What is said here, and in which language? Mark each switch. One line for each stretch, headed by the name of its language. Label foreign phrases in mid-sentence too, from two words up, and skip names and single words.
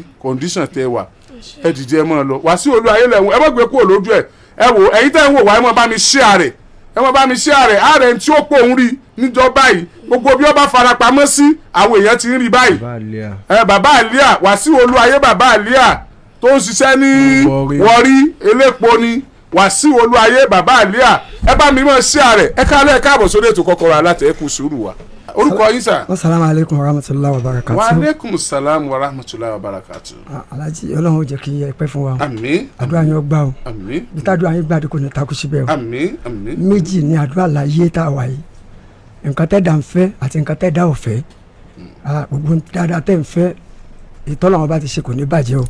Yoruba: condition tẹ wà ẹ dìde ẹ máa lọ Wàsíù Olúayé lẹ́wọ̀n ẹ má gbé kúrò lójú ẹ wò ẹ̀yin tẹ́ ń wò wá ẹ má bá mi share rẹ̀ ẹ má bá mi share rẹ̀ ààrẹ tí ó pò ń rí níjọba yìí gbogbo bí wọ́n bá farapamọ́ sí àwọn èèyàn ti ń rí báyìí bàbá àlíà Wàsíù Olúayé bàbá àlíà tó ń ṣiṣẹ́ ní Wọ̀rí elépo ni Wàsíù Olúayé bàbá àlíà ẹ bá mi mọ̀ sí ààrẹ ẹ káàlẹ́ káàbọ̀ sórí ètò Kọ́kọ́rọ́ Alátẹ ẹ kú sùúrù wa orúkọ yín sà.
Arabic: السلام عليكم ورحمة الله وبركاته. وعليكم السلام ورحمة الله وبركاته.
Yoruba: Alhaji Ọlọ́run ó jẹ́ kí ẹ pẹ́ fún wa. Àmín. Àdúrà yín ó gbà o. Àmín. Bí tàdúrà yín gbà kò ní takú síbẹ̀ o. Àmín. Àmín. Méjì ni àdúrà láyé tá a wà yìí. Nǹkan tẹ́ dà ń fẹ́ àti nǹkan tẹ́ dà ò fẹ́. Gbogbo dáadáa tẹ́ ń fẹ́ ìtọ́lọ́wọ́n bá ti ṣe kò ní bàjẹ́ o.